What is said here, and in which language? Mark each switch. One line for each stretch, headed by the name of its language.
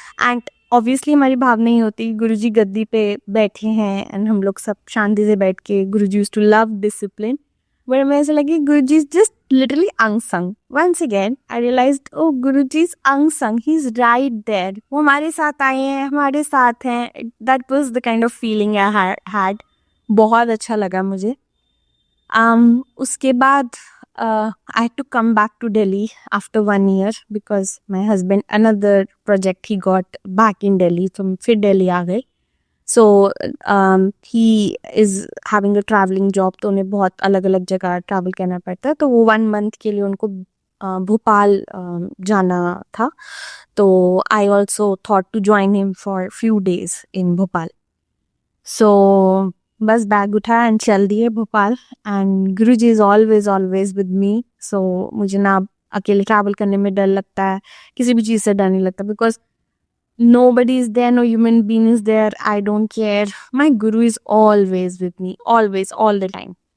Hindi: And obviously हमारी भावना ही होती है गुरुजी गद्दी पे बैठे हैं एंड हम लोग सब शांति से बैठ के,
English: Guruji used to love discipline,
Hindi: but मैं ऐसा लगे
English: Guruji is just literally unsung. Once again I realized oh Guruji is unsung, he is right there,
Hindi: वो हमारे साथ आए हैं, हमारे साथ हैं।
English: that was the kind of feeling I had,
Hindi: बहुत अच्छा लगा मुझे। उसके बाद
English: I had to come back to Delhi after 1 year because my husband another project he got back in Delhi, so
Hindi: फिर Delhi आ गए।
English: So he is having a traveling job,
Hindi: तो उन्हें बहुत अलग अलग जगह ट्रैवल करना पड़ता है, तो वो 1 month के लिए उनको भोपाल जाना था।
English: तो I also thought to join him for few days in Bhopal. So
Hindi: बस बैग उठाया एंड चल दिए Bhopal.
English: and Guruji is always always with me, so
Hindi: मुझे ना अकेले ट्रैवल करने में डर लगता है, किसी भी चीज़ से डर नहीं लगता,
English: Because nobody is there, no human being is there, I don't care, my guru is always with me, always, all the time.